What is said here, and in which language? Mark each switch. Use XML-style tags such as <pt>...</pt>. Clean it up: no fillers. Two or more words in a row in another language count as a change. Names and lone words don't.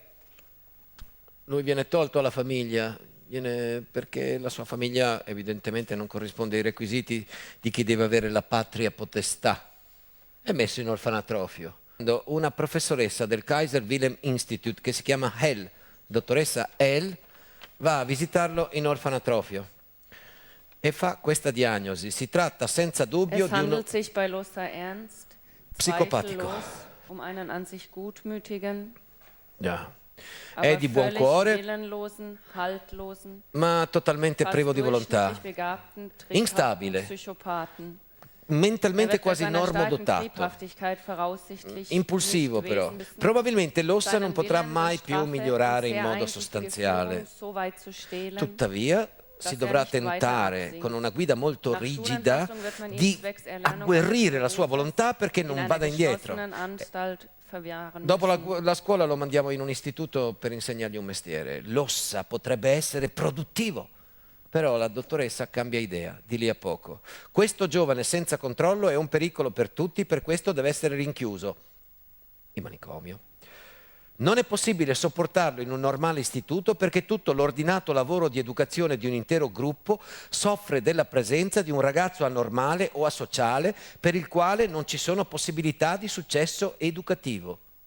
<it>Lui viene tolto alla famiglia, perché la sua famiglia evidentemente non corrisponde ai requisiti di chi deve avere la patria potestà. È messo in orfanatrofio. Una professoressa del Kaiser Wilhelm Institute che si chiama Hell, dottoressa Hell, va a visitarlo in orfanatrofio e fa questa diagnosi. Si tratta senza dubbio</it> <de>Es</de> <it>di uno</it> <de>handelt sich bei Lossa Ernst</de> <it>psicopatico.</it> <de>zweifellos um einen an sich gutmütigen,</de> <it>Già. È</it> <de>aber</de> <it>di buon</it> <de>völlig</de> <it>cuore,</it> <de>willenlosen, haltlosen,</de> <it>ma totalmente</it> <de>fast</de> <it>privo di volontà,</it> <de>durchschnittlich begabten,</de> <it>instabile,</it> <de>triebhaften Psychopathen.</de> <it>mentalmente</it> <de>Bei</de> <it>quasi</it> <de>seiner starken</de> <it>normodotato,</it> <de>Triebhaftigkeit voraussichtlich</de> <it>impulsivo</it> <de>nicht</de> <it>però.</it> <de>gewesen wissen,</de> <it>Probabilmente Lossa</it> <de>seinen</de> <it>non potrà</it> <de>Willen</de> <it>mai</it> <de>durch</de> <it>più</it> <de>Strafe</de> <it>migliorare</it> <de>und</de> <it>in</it> <de>sehr</de> <it>modo</it> <de>einsichtige</de> <it>sostanziale.</it> <de>Führung so weit zu stehlen,</de> <it>Tuttavia si dovrà tentare con una guida molto</it> <de>Nach</de> <it>rigida</it> <de>Schulentlassung wird man ihn</de> <it>di</it> <de>zwecks Erlernung</de> <it>agguerrire la sua</it> <de>eines</de> <it>volontà perché</it> <de>in</de> <it>non</it> <de>einer</de> <it>vada indietro.</it> <de>geschlossenen Anstalt verwahren</de> <it>Dopo</it> <de>müssen.</de> <it>la scuola lo mandiamo in un istituto per insegnargli un mestiere. Lossa potrebbe essere produttivo, però la dottoressa cambia idea di lì a poco. Questo giovane senza controllo è un pericolo per tutti, per questo deve essere rinchiuso in manicomio. Non è possibile sopportarlo in un normale istituto perché tutto l'ordinato lavoro di educazione di un intero gruppo soffre della presenza di un ragazzo anormale o asociale per il quale non ci sono possibilità di successo educativo.</it>